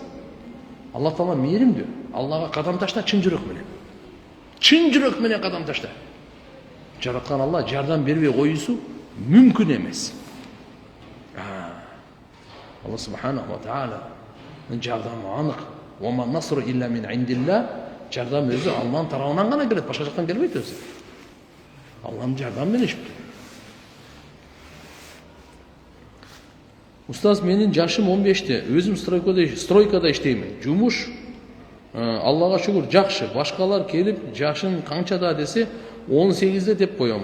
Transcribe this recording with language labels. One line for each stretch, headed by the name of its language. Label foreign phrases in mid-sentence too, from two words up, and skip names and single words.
Kyrgyz: Алла Таала мээримдүү. Аллага кадам ташта чын жүрөк менен. Чын жүрөк менен кадам ташта. Жараткан Алла жардам бербей коюусу мүмкүн эмес. Алла
Arabic: سبحانه وتعالى
Kyrgyz: жардамы анык.
Arabic: والنصر إلا من عند الله.
Kyrgyz: Жардам өзү Алланын тарабынан гана келет, башка жактан келбейт өзү. Алланын жардамы менен иштейт. Устаз, менин жашым 15-те, өзүм стройкада иштеймин. Жумуш Аллага шүгүр жакшы. Башкалар келип, жашың канчада десе, 18-де деп коем.